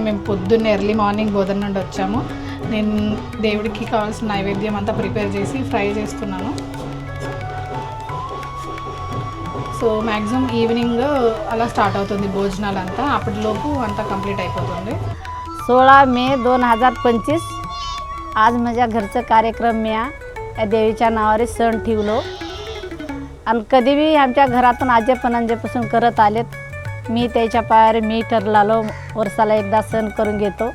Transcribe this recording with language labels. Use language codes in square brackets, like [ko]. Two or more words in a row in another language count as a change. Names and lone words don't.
[te] మేము పొద్దున్నే [en] early morning [te] బోధన నుండి వచ్చాము. నేను దేవుడికి కావాల్సిన నైవేద్యం అంతా ప్రిపేర్ చేసి ఫ్రై చేస్తున్నాను. [en] so maximum evening [te] అలా స్టార్ట్ అవుతుంది భోజనాలంతా, అప్పటిలోపు అంతా కంప్లీట్ అయిపోతుంది. [mr] 16 मे 2025 आज माझ्या घरचं कार्यक्रम मी या देवीच्या नावाने सण ठेवलो आणि कधी बी आमच्या घरातून आजेपणांजेपासून करत आलेत. मी त्याच्या पायावर मी ठरलालो वर्षाला एकदा सण करून घेतो.